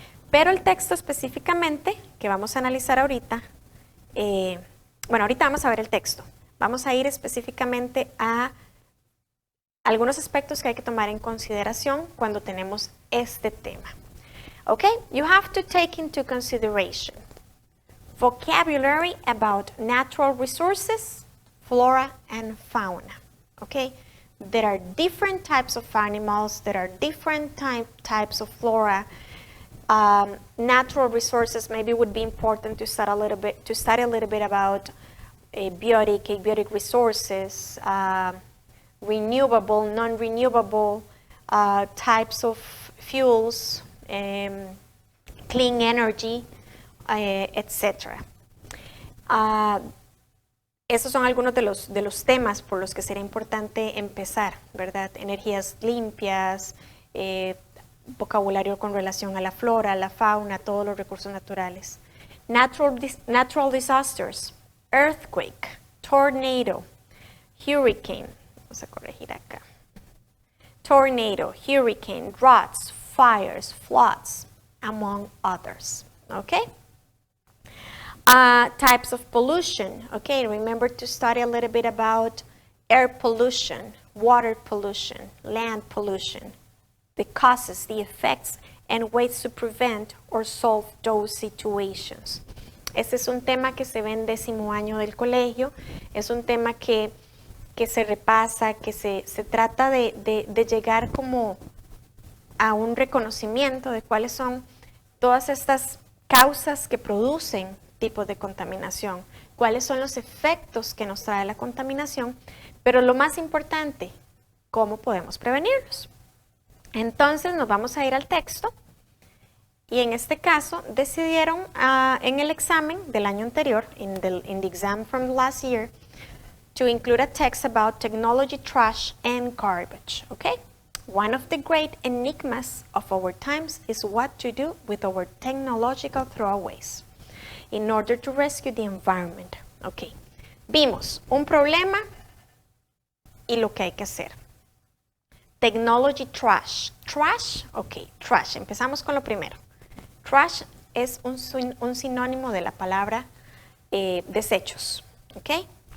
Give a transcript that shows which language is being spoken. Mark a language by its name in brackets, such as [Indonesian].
[Spanish] Pero el texto específicamente que vamos a analizar ahorita, ahorita vamos a ver el texto. Vamos a ir específicamente a algunos aspectos que hay que tomar en consideración cuando tenemos este tema. [English] Okay, you have to take into consideration vocabulary about natural resources, flora and fauna. Okay, there are different types of animals, there are different types of flora. Natural resources maybe would be important to study a little bit about abiotic resources, renewable, non-renewable types of fuels, clean energy, etc. [Spanish] Esos son algunos de los temas por los que sería importante empezar, ¿verdad? Energías limpias, vocabulario con relación a la flora, a la fauna, todos los recursos naturales. [English] Natural disasters, earthquake, tornado, hurricane, [Spanish] vamos a corregir acá. [English] Tornado, hurricane, droughts, fires, floods, among others. Okay? Types of pollution. Okay, remember to study a little bit about air pollution, water pollution, land pollution, the causes, the effects, and ways to prevent or solve those situations. [Spanish] Este es un tema que se ve en 10º año del colegio, es un tema que se repasa, que se trata de llegar como a un reconocimiento de cuáles son todas estas causas que producen tipos de contaminación. cuáles son los efectos que nos trae la contaminación, pero lo más importante, cómo podemos prevenirlos. Entonces nos vamos a ir al texto y en este caso decidieron en el examen del año anterior, [English] in the exam from last year, to include a text about technology trash and garbage, [Spanish] okay? [English] One of the great enigmas of our times is what to do with our technological throwaways in order to rescue the environment. Okay. [Spanish] Vimos un problema y lo que hay que hacer. [English] Technology trash. Trash, ok, trash. [Spanish] Empezamos con lo primero. Trash es un sinónimo de la palabra desechos, ok.